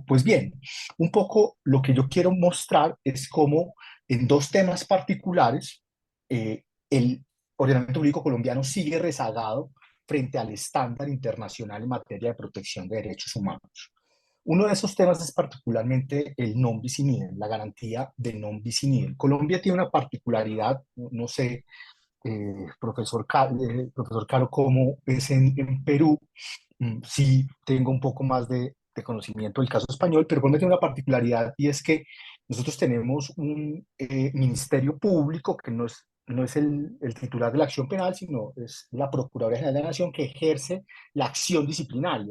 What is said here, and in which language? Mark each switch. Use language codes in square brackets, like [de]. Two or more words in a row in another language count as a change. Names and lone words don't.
[es] Pues bien, un poco lo que yo quiero mostrar es cómo en dos temas particulares el ordenamiento jurídico colombiano sigue rezagado frente al estándar internacional en materia de protección de derechos humanos. [la] Uno de esos temas es particularmente el non bis in idem, [es] la garantía de [la] non bis in idem. [es] Colombia tiene una particularidad, no sé, profesor Caro, cómo es en Perú. Sí tengo un poco más de conocimiento del caso español, pero Colombia tiene una particularidad y es que nosotros tenemos un ministerio público que no es el titular de la acción penal, sino es la Procuraduría General de la Nación que ejerce la acción disciplinaria.